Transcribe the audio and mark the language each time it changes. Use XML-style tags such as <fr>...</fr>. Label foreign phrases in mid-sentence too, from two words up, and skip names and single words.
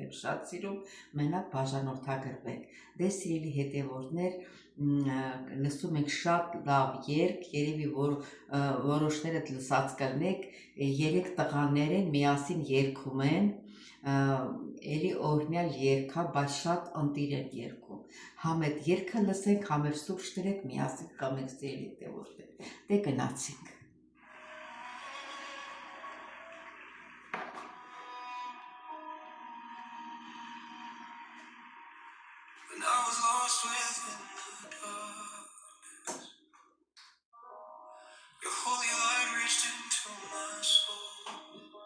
<hy>եմ շատ սիրում, մենակ բաժանորդագրվեք, դե սիրելի հետևորդներ, լսում ենք շատ լավ երգ, երևի որ որոշներդ լսած կլնեք, 3 տղաներ են, միասին երգում են, էլի օրհնյալ երգ, բայց շատ ընտիր են երգում, համ այդ երգը լսենք, համ էլ սուրճ տրեք, միասին կամենք սիրելի հետևորդներ, դե գնացինք.</hy> <en>When I was lost within the darkness, your holy light reached into my soul.</en>